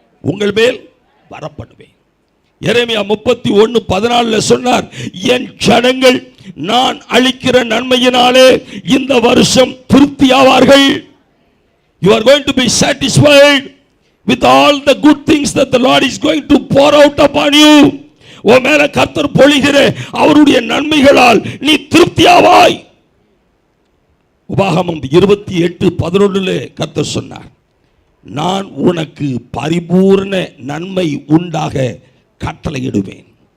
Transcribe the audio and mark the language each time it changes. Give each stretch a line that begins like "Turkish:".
Tamil: உங்கள் மேல் வரப்படுவேன். எரேமியா 31:14 சொன்னார், என் ஜனங்கள் நான் அளிக்கிற நன்மையினாலே இந்த வருஷம் திருப்தியாவார்கள்.
English: You are going to be satisfied with all the good things that the Lord is going to pour out upon you.
Tamil: ஓ மேல கர்த்தர் பொழிகிற அவருடைய நன்மைகளால் நீ திருப்தியாவாய். உபாகமம் 28:11 கர்த்தர் சொன்னார், நான் உனக்கு பரிபூர்ண நன்மை உண்டாக கட்டளையிடுவேன்.